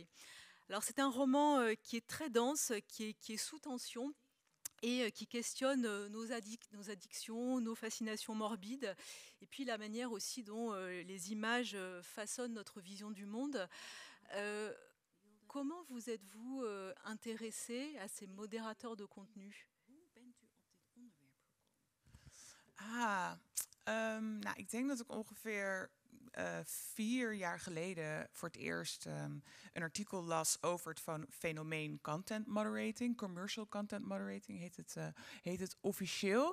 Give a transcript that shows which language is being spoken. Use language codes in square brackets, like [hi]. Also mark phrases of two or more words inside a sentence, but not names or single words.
[fr] Alors c'est un roman qui est très dense, qui est sous tension, et qui questionne nos addictions, nos fascinations morbides, et puis la manière aussi dont les images façonnent notre vision du monde. Comment vous êtes-vous intéressé à ces modérateurs de contenu ? [nl] Nou, ik denk dat ik ongeveer 4 jaar geleden voor het eerst een artikel las over het fenomeen [en] content moderating. Commercial content moderating [nl] heet het officieel.